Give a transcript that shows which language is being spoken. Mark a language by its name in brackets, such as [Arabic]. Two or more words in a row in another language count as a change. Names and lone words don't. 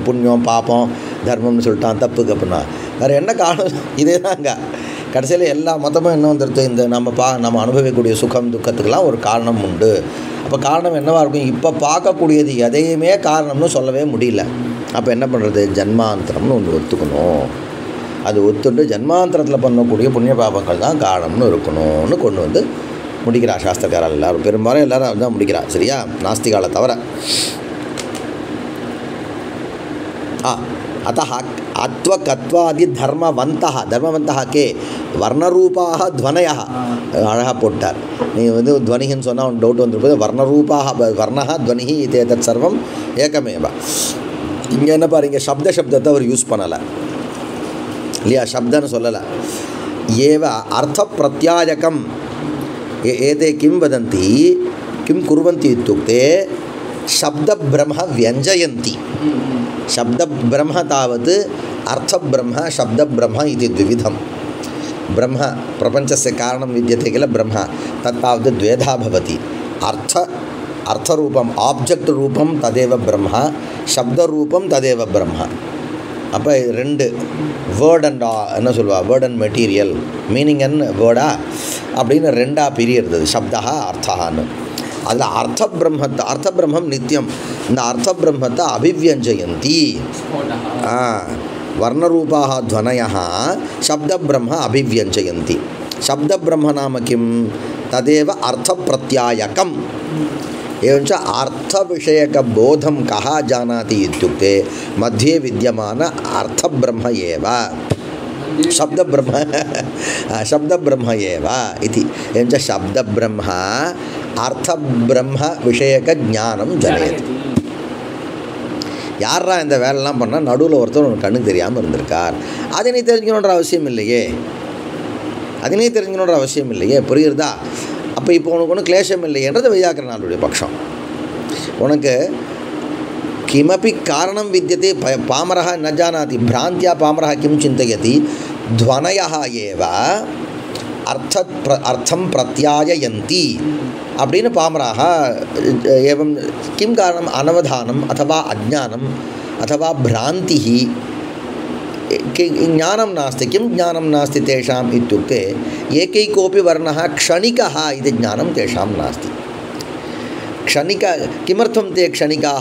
[Tamil] புண்ணியம் பாப்பம் தர்மம்னு சொல்லிட்டான் தப்புக்கு அப்படின்னா வேறு என்ன காரணம் இதே தாங்க கடைசியில் எல்லா மொத்தமும் என்ன வந்துடுது இந்த நம்ம அனுபவிக்கக்கூடிய சுகம் துக்கத்துக்கெல்லாம் ஒரு காரணம் உண்டு அப்போ காரணம் என்னவாக இருக்கும் இப்போ பார்க்கக்கூடியது எதையுமே காரணம்னு சொல்லவே முடியல அப்போ என்ன பண்ணுறது ஜன்மாந்தரம்னு ஒன்று ஒத்துக்கணும் அது ஒத்துண்டு ஜன்மாந்தரத்தில் பண்ணக்கூடிய புண்ணிய பாபங்கள் தான் காரணம்னு இருக்கணும்னு கொண்டு வந்து முடிக்கிறார் சாஸ்திரக்காரர் எல்லோரும் பெரும்பாலும் எல்லோரும் அதுதான் முடிக்கிறார் சரியா நாஸ்திகாலை தவிர [Sanskrit] अतः अत्वकत्वादि धर्मवन्तः के वर्णरूपाः ध्वनयः [Tamil] अழகா போட்டார் நீ வந்து ध्वनिன்னு சொன்னா ஒரு டவுட் வந்துருப்பது [Sanskrit] वर्णरूपाः वर्णः ध्वनिः इत्येतत् सर्वं एकमेव [Tamil] இங்கே என்ன பாருங்க சப்தத்தை அவர் யூஸ் பண்ணலை இல்லையா शब्दன்னு சொல்லலை [Sanskrit] एव अर्थ प्रत्यायकं एते किं वदन्ति किं कुर्वन्ति इत्युक्ते शब्दब्रह्म व्यञ्जयन्ति शब्दब्रह्म तावत् अर्थब्रह्म शब्दब्रह्म इति द्विविधं ब्रह्म प्रपञ्चस्य कारणं विद्यते किल ब्रह्म तत्तावत् द्वेधा भवति अर्थरूपम् आब्जेक्ट् रूपं तदेव ब्रह्म शब्दरूपं तदेव ब्रह्म [Tamil] அப்போ ரெண்டு [English] word and [Tamil] என்ன சொல்லுவா [English] word and material meaning and word [Tamil] அப்படின்னு ரெண்டாக பிரியிறது சப்தா அர்த்தான்னு அதில் அர்த்த பிரம்மம் நித்தியம் இந்த அர்த்த பிரம்மத்தை அபிவ்யஞ்சயந்தி [Sanskrit] वर्णरूपाः ध्वनयः शब्दब्रह्म अभिव्यञ्जयन्ति शब्दब्रह्म नाम किं तदेव अर्थप्रत्यायकम् एवञ्च अर्थविषयकबोधं कः जानाति इत्युक्ते मध्ये विद्यमान अर्थब्रह्म एव शब्दब्रह्म एव इति एवञ्च शब्दब्रह्म अर्थब्रह्म विषयकज्ञानं जनयति [Tamil] யாரா இந்த வேலைலாம் பண்ணால் நடுவில் ஒருத்தர் உனக்கு கண்ணுக்கு தெரியாமல் இருந்திருக்கார் அதனை தெரிஞ்சுக்கணுன்ற அவசியம் இல்லையே புரியுறதா அப்போ இப்போ உனக்கு ஒன்றும் கிளேஷம் இல்லையன்றது வையாக்கரனாளுடைய பட்சம் உனக்கு [Sanskrit] किमपि कारणं विद्यते पामरः न जानाति भ्रान्त्या पामरः किं चिन्तयति ध्वनयः एव अर्थं प्रत्याययन्ति [Tamil] அப்படின்னு பாமராக [Sanskrit] एवं किं कारणम् अनवधानम् अथवा अज्ञानम् अथवा भ्रान्तिः ज्ञानं नास्ति किं ज्ञानं नास्ति तेषाम् इत्युक्ते एकैकोऽपि वर्णः क्षणिकः इति ज्ञानं तेषां नास्ति किमर्थं ते क्षणिकाः